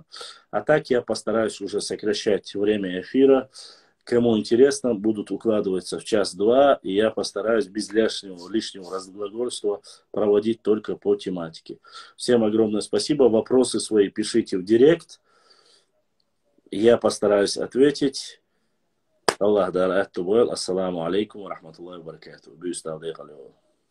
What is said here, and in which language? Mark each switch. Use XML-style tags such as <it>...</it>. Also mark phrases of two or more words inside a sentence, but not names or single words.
<ru>А так я постараюсь уже сокращать время эфира. Кому интересно, будут укладываться в час-два, и я постараюсь без лишнего разглагольства проводить только по тематике. Всем огромное спасибо. Вопросы свои пишите в директ. Я постараюсь ответить. Аллах дар аттубэл.</ru> <ar>السلام عليكم ورحمة الله وبركاته. Бюстав дейхалево.</ar>